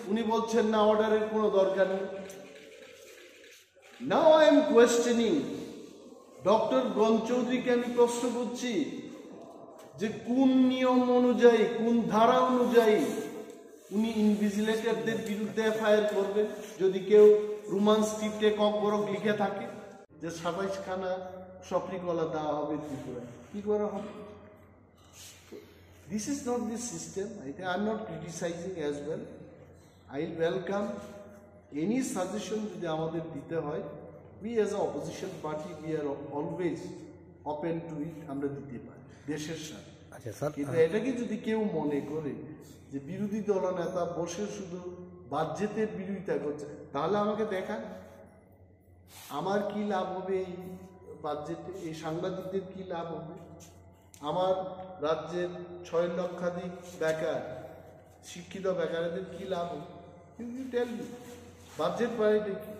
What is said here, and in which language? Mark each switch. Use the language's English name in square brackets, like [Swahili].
[Bangla] উনি বলছেন না, অর্ডারের কোনো দরকার নেই। [English] now I am questioning [Bangla] doctor ব্রন চৌধুরীকে আমি প্রশ্ন করছি যে কোন নিয়ম অনুযায়ী, কোন ধারা অনুযায়ী উনি ইনভিজিলেটরদের বিরুদ্ধে এফআইআর করবেন যদি কেউ রোমান স্ক্রিপ্টে ককবরক লিখে থাকে যে 27খানা সফরিকলা দেওয়া হবে ত্রিপুরায়? কি করে হবে? [English] This is not the system. I am not criticizing as well. I will welcome any suggestion [Bangla] যদি আমাদের দিতে হয়। [English] We as an opposition party, we are always open to it. [Bangla] আমরা দিতে পারি দেশের সাথে। আচ্ছা স্যার, কিন্তু এটাকে যদি কেউ মনে করে যে বিরোধী দলনেতা বসে শুধু বাজেটের বিরোধিতা করছে, তাহলে আমাকে দেখান আমার কি লাভ হবে এই বাজেটে, এই সাংবাদিকদের কি লাভ হবে, আমার রাজ্যের 6 লক্ষাধিক বেকার, শিক্ষিত বেকারদের কি লাভ হবে? [English] You tell me. [Bangla] বাজেট মানে কি?